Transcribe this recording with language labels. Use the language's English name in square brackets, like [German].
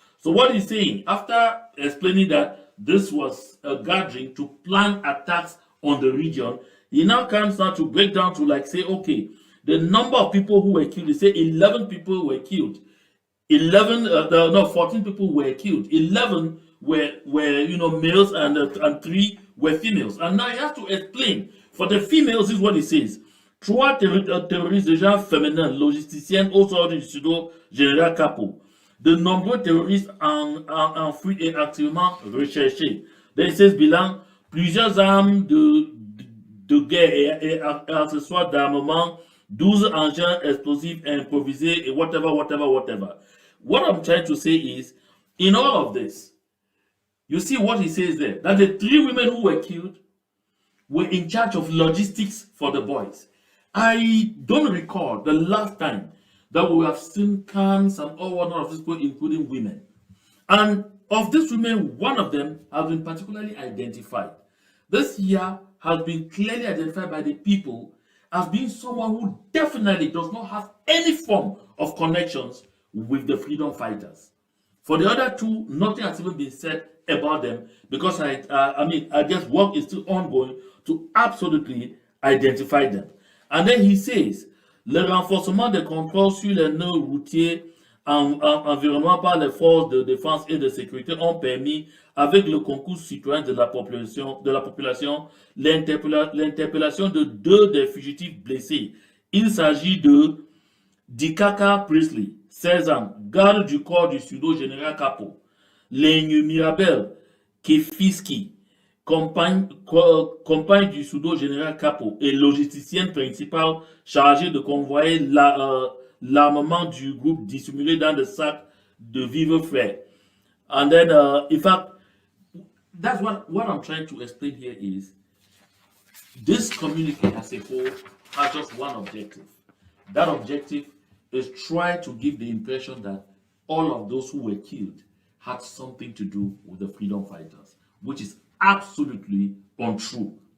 [English] So what he's saying, after explaining that this was a gathering to plan attacks on the region, he now comes down to break down to like say, okay, the number of people who were killed, they say 11 people were killed. 14 people were killed. 11 were males and 3 were females. And now he has to explain. For the females, this is what he says. [French] 3 terroristes de genre féminin, logisticiennes aux ordres du pseudo-général Capo. De nombreux terroristes en fuite et activement recherchés. [English] Then it says [French] bilan, plusieurs armes de guerre et accessoires d'armement, 12 engins explosifs improvisés et [English] whatever. What I'm trying to say is, in all of this, you see what he says there, that the 3 women who were killed were in charge of logistics for the boys. I don't recall the last time that we have seen cans and all one of these people, including women. And of these women, one of them has been particularly identified. This year has been clearly identified by the people as being someone who definitely does not have any form of connections with the freedom fighters. For the other 2, nothing has even been said about them because I guess work is still ongoing to absolutely identify them. And then he says, [French] le renforcement des contrôles sur les nœuds routiers environnement par les forces de défense et de sécurité ont permis, avec le concours citoyen de la population, l'interpellation de 2 des fugitifs blessés. Il s'agit de Dikaka Priestley, 16 ans, garde du corps du pseudo-général Capo. L'Aigne Mirabel Kefiski, compagne du pseudo-général Capo et logisticienne principale chargée de convoyer l'armement du groupe dissimulé dans des sacs de vivres frais. [English] And then, in fact, that's what I'm trying to explain here is, this community as a whole has just one objective. That objective is try to give the impression that all of those who were killed had something to do with the freedom fighters, which is absolutely untrue.